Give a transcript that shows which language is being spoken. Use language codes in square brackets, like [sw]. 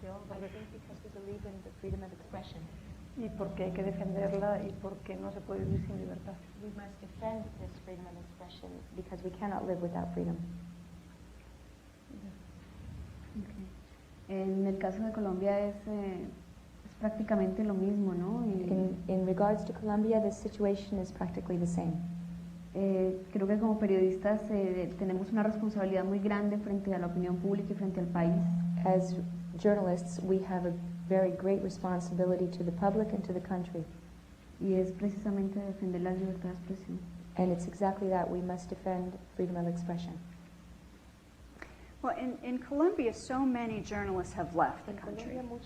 [en] I think because we believe in the freedom of expression. [es] Y porque hay que defenderla y porque no se puede vivir sin libertad. [en] We must defend this freedom of expression because we cannot live without freedom. Okay. [es] En el caso de Colombia es prácticamente lo mismo, ¿no? [en] In regards to Colombia, the situation is practically the same. [es] Creo que como periodistas tenemos una responsabilidad muy grande frente a la opinión pública y frente al país. [en] As journalists, we have a very great responsibility to the public and to the country. [es] Y es precisamente defender la libertad de expresión. [en] And it's exactly that. We must defend freedom of expression. Well, in Colombia, so many journalists have left the country.